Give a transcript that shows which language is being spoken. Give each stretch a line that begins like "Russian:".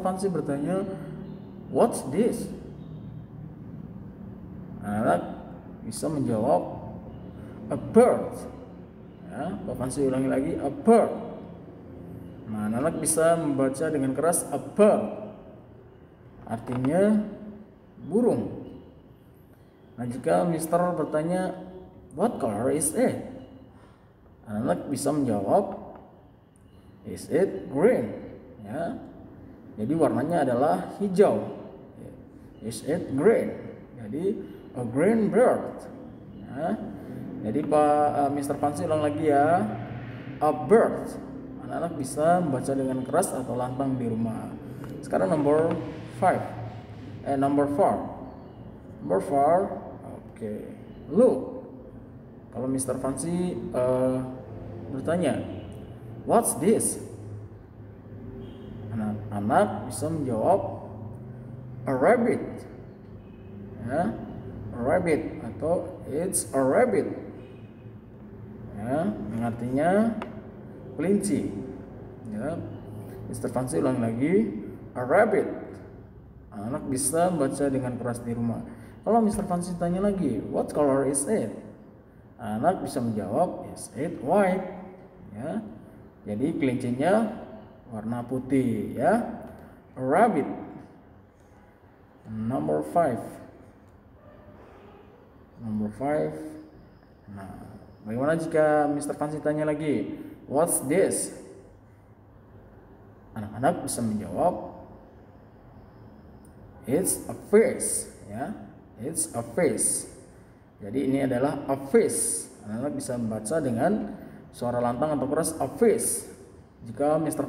Indonesian: Fancy bertanya,
English: "What's this?"
Indonesian: Anak-anak bisa menjawab,
English: a bird.
Indonesian: Ya, Pak Fancy ulangi lagi,
English: a bird.
Indonesian: Nah, anak-anak bisa membaca dengan keras a bird. Artinya burung. Nah, jika Mister bertanya,
English: "What color is it?"
Indonesian: Anak-anak bisa menjawab,
English: "Is it green?"
Indonesian: Ya. Jadi warnanya adalah hijau.
English: Is it green? Jadi a green bird. Ya.
Indonesian: Jadi Mr. Fancy ulang lagi ya, a bird. Anak-anak bisa membaca dengan keras atau lantang di rumah.
English: Sekarang number 4. Number 4. Oke. Look. Kalau Mr.
Indonesian: Fancy bertanya,
English: "What's this?"
Indonesian: Anak-anak bisa menjawab,
English: a rabbit. Ya, a rabbit atau it's a rabbit.
Indonesian: Ya, yang artinya kelinci. Ya. Mr. Fancy ulang lagi,
English: a rabbit.
Indonesian: Anak bisa membaca dengan keras di rumah. Kalau Mr. Fancy tanya lagi,
English: "What color is it?"
Indonesian: Anak bisa menjawab,
English: "Is it white?"
Indonesian: Ya. Jadi kelincinya warna putih ya.
English: A rabbit. Number 5.
Indonesian: Nah, bagaimana jika Mr. Fancy tanya lagi,
English: "What's this?"
Indonesian: Anak-anak bisa menjawab,
English: It's a fish, ya. It's a fish.
Indonesian: Jadi ini adalah
English: a fish.
Indonesian: Anak-anak bisa membaca dengan suara lantang atau keras, a fish. Jika Mr.